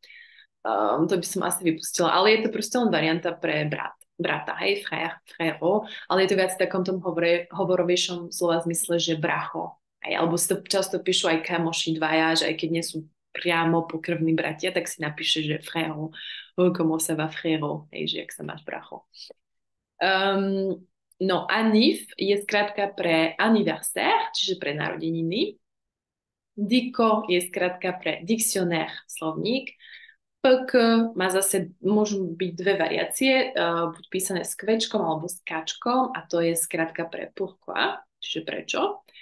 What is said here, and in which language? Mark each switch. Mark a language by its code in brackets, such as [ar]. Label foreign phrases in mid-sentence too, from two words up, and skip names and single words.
[sk] To by som asi vypustila, ale je to proste len varianta pre brata, hej, frérot, ale je to viac v takom tom hovorovejšom slova zmysle, že bracho. Hej, alebo si to často píšu aj kamoši dvaja, že aj keď nie sú priamo pokrvní bratia, tak si napíše, že frérot, [fr] comment ça va frérot, [sk] hej, že jak sa máš bracho. No anif je skrátka pre anniversaire, čiže pre narodeniny. Dico je skrátka pre dictionnaire, slovník. PK má zase, môžu byť dve variácie, buď písané s kvečkom alebo s kačkom a to je skrátka pre pourquoi, čiže prečo.